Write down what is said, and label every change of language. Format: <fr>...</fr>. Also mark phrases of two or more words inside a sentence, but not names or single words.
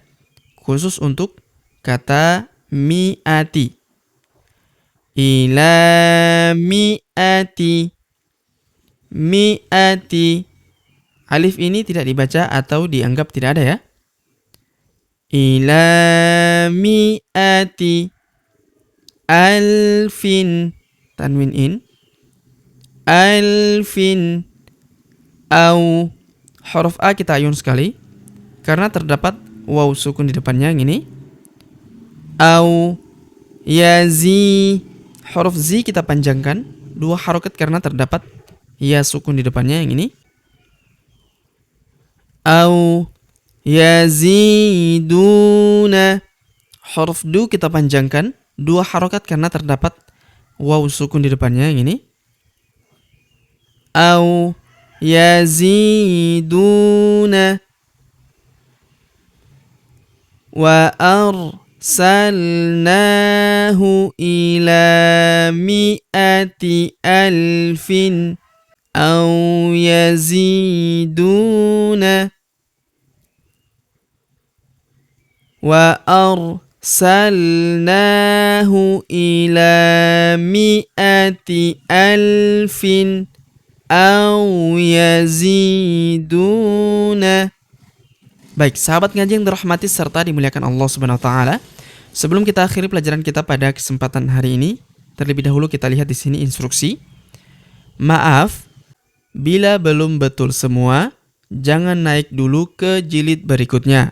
<id>Khusus untuk kata mi'ati.</id> <ar>إلى مائة.</ar> <id>Mi'ati. Alif ini tidak dibaca atau dianggap tidak ada ya.</id> <ar>إلى مائة.</ar> <id>Alfin. Tanwin in.</id> <ar>ألف. أو.</ar> <id>Huruf A kita ayun sekali karena terdapat waw sukun di depannya yang ini.</id> <ar>أو. يزي.</ar> <id>Huruf Z kita panjangkan 2 harokat karena terdapat ya sukun di depannya yang ini.</id> <ar>أو يزيدون.</ar> <id>Huruf du kita panjangkan 2 harokat karena terdapat waw sukun di depannya yang ini.</id> <ar>أو يزيدون. وأرسلناه إلى مائة ألف أو يزيدون. وأرسلناه إلى مائة ألف أو يزيدون.</ar> <id>Baik, sahabat ngaji yang dirahmati serta dimuliakan Allah</id> <ar>سبحانه وتعالى.</ar> <id>Sebelum kita akhiri pelajaran kita pada kesempatan hari ini, terlebih dahulu kita lihat di sini instruksi. Maaf, bila belum betul semua, jangan naik dulu ke jilid berikutnya.</id>